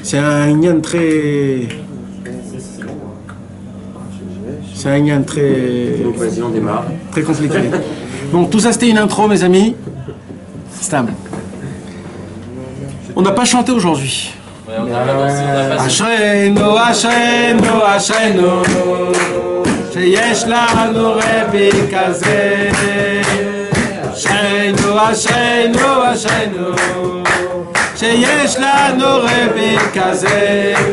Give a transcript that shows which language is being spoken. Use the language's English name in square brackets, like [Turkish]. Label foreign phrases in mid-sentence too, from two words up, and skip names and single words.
[French] C'est un inyan très. C'est un inyan très. Donc vas-y, on démarre. Très compliqué. Bon, tout ça, c'était une intro, mes amis. Stable. On n'a pas chanté aujourd'hui. Ouais, on a pas dansé, on a pas [Hebrew] אשרינו, אשרינו, אשרינו, שיש לנו רבי כזה. אשרינו, אשרינו, אשרינו, שיש לנו רבי כזה.